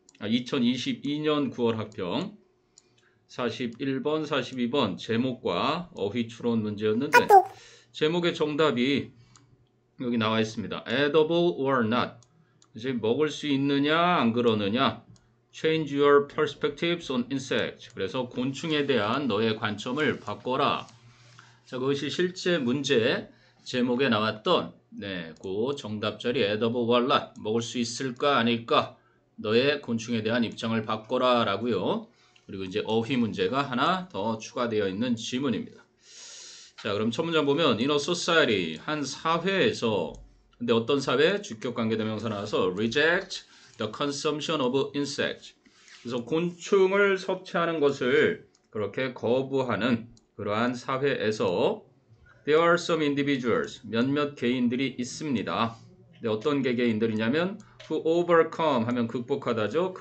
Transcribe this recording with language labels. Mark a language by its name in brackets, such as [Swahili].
[Korean] 2022년 9월 학평 41번, 42번 제목과 어휘 추론 문제였는데 제목의 정답이 여기 나와 있습니다. [English] edible or not. [Korean] 이제 먹을 수 있느냐 안 그러느냐. [English] change your perspectives on insects. [Korean] 그래서 곤충에 대한 너의 관점을 바꿔라. 자, 그것이 실제 문제 제목에 나왔던 그 정답 자리 [English] edible or not. [Korean] 먹을 수 있을까 아닐까? 너의 곤충에 대한 입장을 바꿔라 라고요. 그리고 이제 어휘 문제가 하나 더 추가되어 있는 지문입니다. 자, 그럼 첫 문장 보면 [English] in a society, [Korean] 한 사회에서, 근데 어떤 사회? 주격 관계대명사 나와서 [English] reject the consumption of insects. [Korean] 그래서 곤충을 섭취하는 것을 그렇게 거부하는 그러한 사회에서 [English] there are some individuals, [Korean] 몇몇 개인들이 있습니다. 근데 어떤 개개인들이냐면 [English] who overcome [Korean] 하면 극복하다죠.